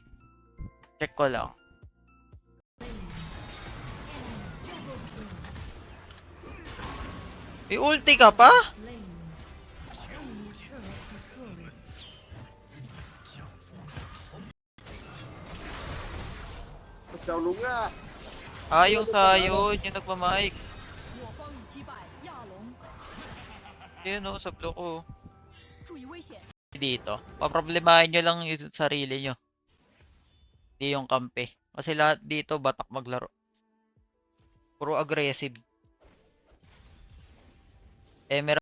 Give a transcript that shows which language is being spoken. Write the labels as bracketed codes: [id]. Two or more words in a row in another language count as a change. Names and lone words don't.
[tl] Check ko lang. May ulti ka pa? Chào lúng à. Ayaw sa'yo. Yung nagmamike. [zh] 我方已击败亚龙， [tl] Yun o, sa block ko. [zh] 注意危险！ [tl] Dito. Paproblemahin nyo lang yung sarili nyo. Hindi yung kampe. Kasi lahat dito batak maglaro. Puro aggressive. Emerald